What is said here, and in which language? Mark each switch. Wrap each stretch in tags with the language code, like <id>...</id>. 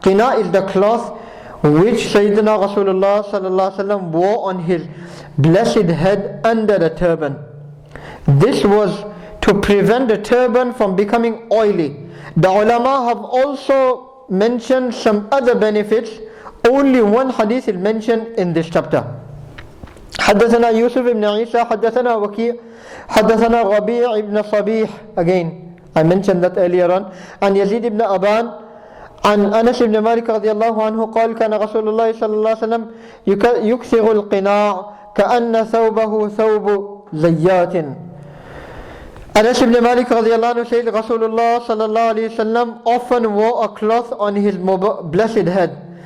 <en>Qina' is the cloth which Sayyidina Rasulullah sallallahu alaihi wasallam wore on his blessed head under the turban. This was to prevent the turban from becoming oily. The ulama have also mentioned some other benefits. Only one hadith is mentioned in this chapter.</en> <ar>حدثنا يوسف بن عيسى حدثنا وكيع حدثنا ربيع بن صبيح.</ar> <en>Again, I mentioned that earlier on.</en> <ar>And Yazid ibn Aban عن أنس بن مالك رضي الله عنه قال كان رسول الله صلى الله عليه وسلم يكثر القناع كأن ثوبه ثوب زيات.</ar> <en>Anas ibn Malik</en> <ar>رضي الله عنه</ar> <en>says Rasulullah</en> <ar>صلى الله عليه وسلم</ar> <en>often wore a cloth on his blessed head.</en>